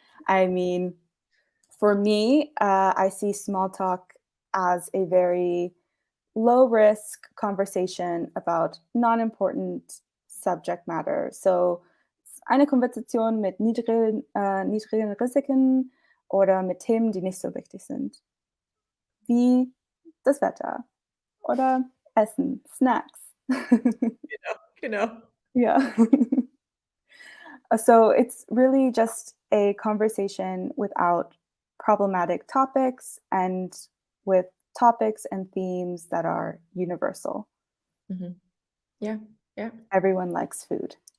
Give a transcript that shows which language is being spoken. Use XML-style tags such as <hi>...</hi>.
<en>I mean, for me, I see small talk as a very low risk conversation about non-important subject matter.</en> <de>So eine Konversation mit niedrigen Risiken oder mit Themen, die nicht so wichtig sind, wie das Wetter oder Essen, Snacks. Genau.</de> <en>Yeah. So it's really just a conversation without problematic topics and with topics and themes that are universal. Mhm. Yeah, yeah. Everyone likes food.</en>